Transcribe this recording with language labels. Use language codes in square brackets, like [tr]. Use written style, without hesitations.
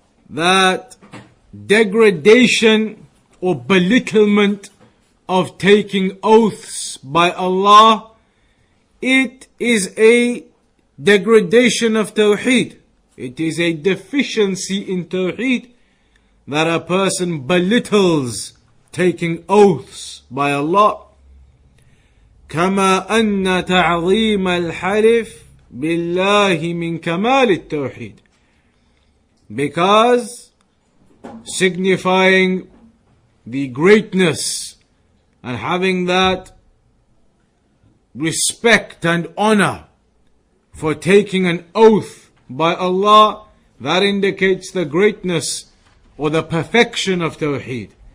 [en] That degradation or belittlement of taking oaths by Allah, it is a degradation of Tawheed. It is a deficiency in Tawheed that a person belittles taking oaths by Allah. [ar] كما أن تعظيم الحلف بالله من كمال التوحيد. [en] Because signifying the greatness and having that respect and honor for taking an oath by Allah, that indicates the greatness or the perfection of Tawheed.